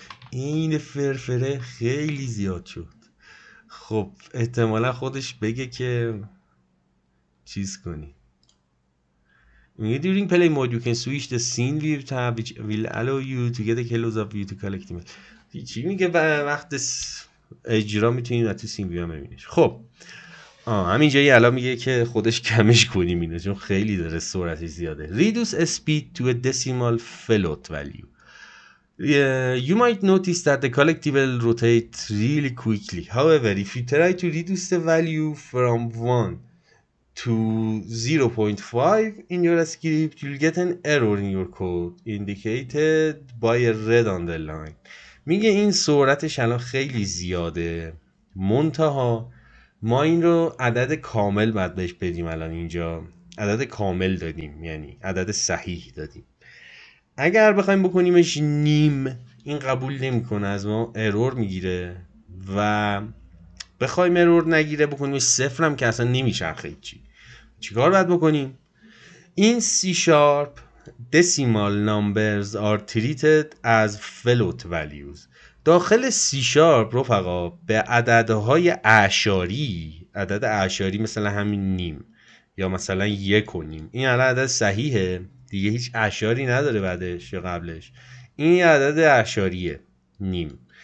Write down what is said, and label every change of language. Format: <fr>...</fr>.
<fa>این فرفره خیلی زیاد شد. خب احتمالا خودش بگه که چیز کنی.</fa> <en>During play mode you can switch the scene view tab which will allow you to get a close up view to collect.</en> <fa>چی میگه وقت اجرا میتونید از تو سین ویو ببینیش. خب همینجایی الان میگه که خودش کمش کنیم اینو چون خیلی داره سرعتش زیاده.</fa> <en>Reduce speed to a decimal float value. You might notice that the collectible rotates really quickly. However, if you try to reduce the value from 1 to 0.5 in your script, you'll get an error in your code indicated by a red underline.</en> <fa>میگه این سرعتش الان خیلی زیاده، منتها ما این رو عدد کامل باید بهش بدیم. الان اینجا عدد کامل دادیم، یعنی عدد صحیح دادیم. اگر بخوایم بکنیمش نیم این قبول نمیکنه، از ما ارور میگیره، و بخوایم ارور نگیره بکنیمش صفر هم که اصلا نمیچرخه. چیکار باید بکنیم؟ این</fa> <en>C# decimal numbers are treated as float values.</en> <fa>داخل C# رفقا به عددهای اعشاری، عدد اعشاری مثلا همین نیم یا مثلا 1 و نیم، این عدد صحیحه دیگه، هیچ اعشاری نداره بعدش یا قبلش، این عدد اعشاریه نیم.</fa>